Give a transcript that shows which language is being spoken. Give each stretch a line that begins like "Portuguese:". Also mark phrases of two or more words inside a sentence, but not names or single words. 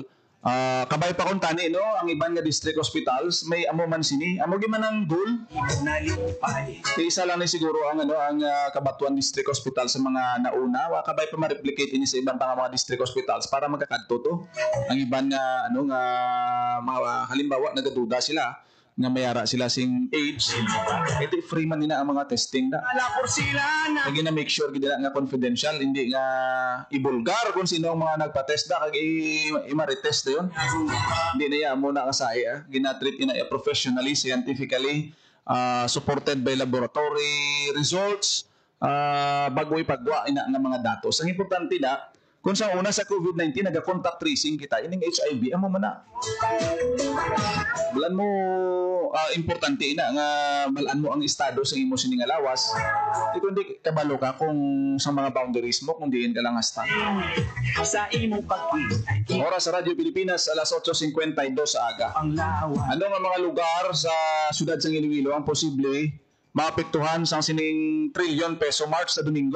Hiligaynon: Kabay pa kung tani no ang iban nga district hospitals may amo man sini amo gi man ang goal isa lang ni siguro ang ang Kabatuan District Hospital sa mga nauna wa kabay pa ma-replicate ini sa ibang mga district hospitals para magkakadto to ang iban nga nga mga halimbawa nagaduda sila nga mayara sila sing AIDS ito free man nila ang mga testing na lagi na make sure gid nga confidential hindi nga ibulgar kung sino ang mga nagpa-test da kag i-retest yun hindi na ya muna kasai ginatreat ina
English: professionally scientifically supported by laboratory results
Hiligaynon: bago ipagwa ina nga mga datos ang importante na kung sa una sa COVID-19 naga-contact tracing kita ining HIV amo man na bulan mo importante ina nga balaan mo ang estado sa imo sining lawas di kundi kabalo ka kung sa mga boundaries mo kung diin ka lang hasta sa imo pagkita oras sa Radyo Pilipinas alas 8:52 sa aga ano nga mga lugar sa siyudad sa Iloilo ang posible maapektuhan sa sining trilyon peso march sa Domingo.